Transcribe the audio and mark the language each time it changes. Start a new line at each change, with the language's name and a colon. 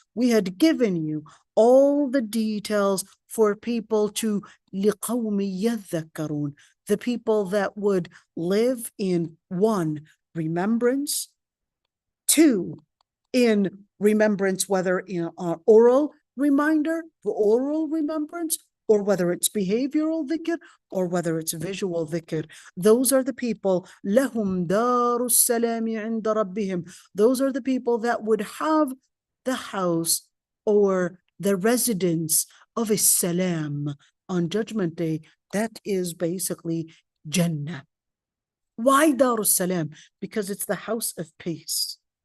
English: We had given you all the details for people to
Arabic: لِقَوْمِ يَذَّكَّرُونَ,
English: the people that would live in 1, remembrance, 2, in remembrance, whether in oral reminder, oral remembrance, or whether it's behavioral dhikr, or whether it's visual dhikr. Those are the people,
Arabic: لَهُمْ دَارُ السَّلَامِ عِنْدَ رَبِّهِمْ.
English: Those are the people that would have the house or the residence of a salam on Judgment Day. That is basically Jannah. Why Darus Salam? Because it's the house of peace.